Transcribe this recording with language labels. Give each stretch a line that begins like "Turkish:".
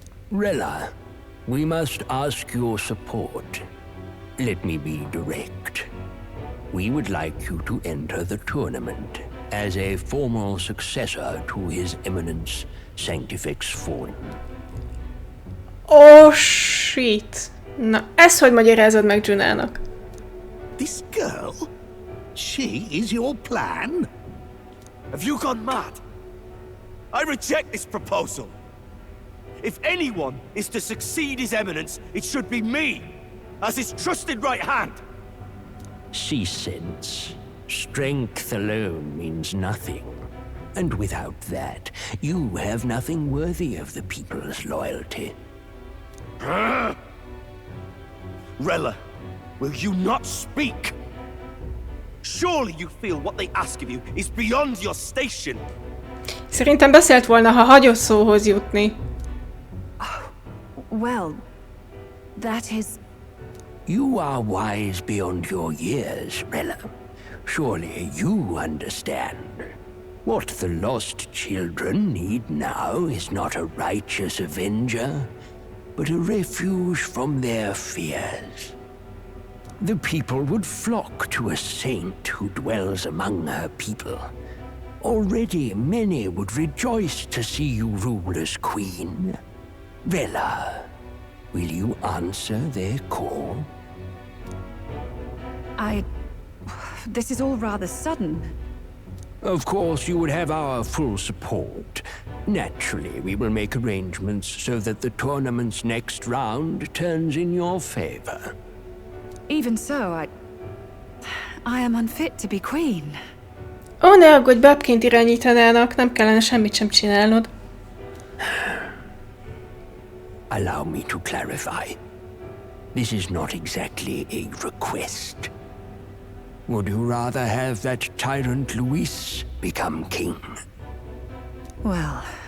English: Rella, we must ask your support. Let me be direct. We would like you to enter the tournament as a formal successor to His Eminence Sanctifex Forden. Oh shit.
Hungarian: Na, ezt hogy magyarázod meg Junának?
English: This girl? She is your plan? Have you gone mad? I reject this proposal. If anyone is to succeed His Eminence, it should be me, as his trusted right hand. See sense. Strength alone means nothing. And without that, you have nothing worthy of the people's loyalty. Rella, will you not speak? Surely you feel what they ask of you is beyond your station.
Hungarian: Szerintem beszélt volna, ha hagyott szóhoz jutni.
English: Well, that is... You are wise beyond your years, Rella. Surely you understand. What the lost children need now is not a righteous avenger, but a refuge from their fears. The people would flock to a saint who dwells among her people. Already many would rejoice to see you rule as queen. Rella, will you answer their call? This is all rather sudden. Of course, you would have our full support. Naturally, we will make arrangements so that the tournament's next round turns in your favor. Even so, I am unfit to be queen.
Hungarian: Ó, ne aggódj, bábként irányítanának, nem kellene semmit sem csinálnod.
English: Allow me to clarify. This is not exactly a request. Would you rather have that tyrant Luis become king? Well...